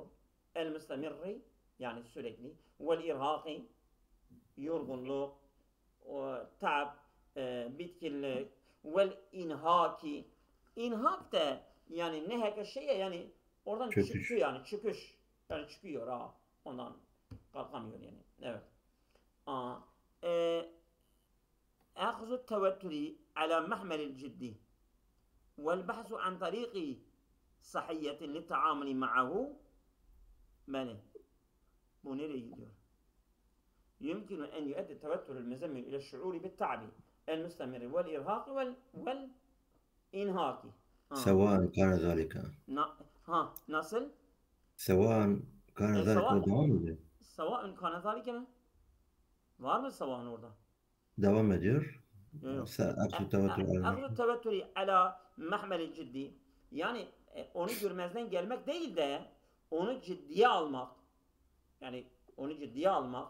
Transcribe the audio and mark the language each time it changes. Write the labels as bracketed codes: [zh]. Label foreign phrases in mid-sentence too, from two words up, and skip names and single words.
[ar] المستمر, [tr] yani sürekli. [ar] والإرهاق, [tr] yorgunluk, taab, bitkinlik. [ar] والإنهاك. [tr] İnhak da yani neheke şeye, yani oradan çıkıyor yani, çıkış. Yani çıkıyor ondan kalkamıyor yani. Evet. [ar] أخذ التوتر على محمل الجد والبحث عن طريق صحية للتعامل معه بله. [tr] Bu nereye gidiyor? [ar] يمكن أن يؤدي التوتر المزمن إلى الشعور بالتعب المستمر والإرهاق والإنهاك. سواء كان ذلك. [tr] Nasıl? [ar] سواء كان ذلك [tr] devam ediyor. [ar] سواء كان ذلك [tr] mi? Var mı sava'nın orada? Devam ediyor. [ar] أخذ التوتر على محمل الجد. [tr] Yani onu görmezden gelmek değil de onu ciddiye almak. Yani onu ciddiye almak.